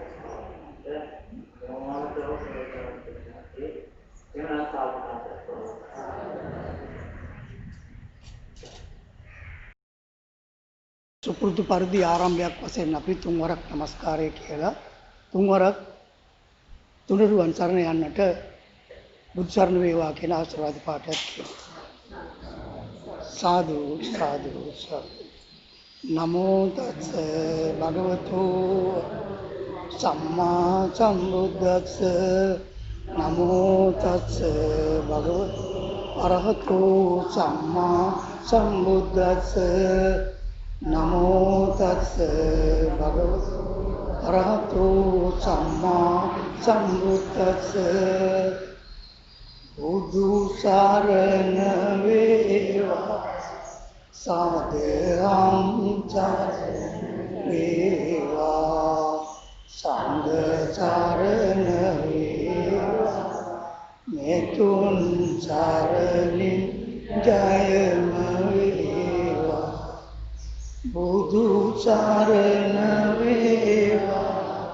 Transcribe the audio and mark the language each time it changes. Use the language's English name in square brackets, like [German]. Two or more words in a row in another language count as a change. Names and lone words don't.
[Sinhala] සුපුරුදු පරිදි ආරම්භයක් වශයෙන් අපි තුන්වරක් নমස්කාරය කියලා තුන්වරක් තුනුරුවන් සරණ යන්නට බුදු සරණ වේවා කියන ආශිර්වාද පාඨයක් කියනවා. [Pali] සාදු සාදු සාදු. නමෝ තස්ස භගවතු සම්මා සම්බුද්දස්ස නමෝ තස්ස භගවතු අරහතෝ සම්මා සම්බුද්දස්ස නමෝ තස්ස භගවතු අරහතෝ සම්මා සම්බුද්දස්ස [Sinhala] බුදු සරණ වේවා සාදරං වේවා සංඝ සරණ වේවා මෙතුන් සරණින් ජයම වේවා බුදු සරණ වේවා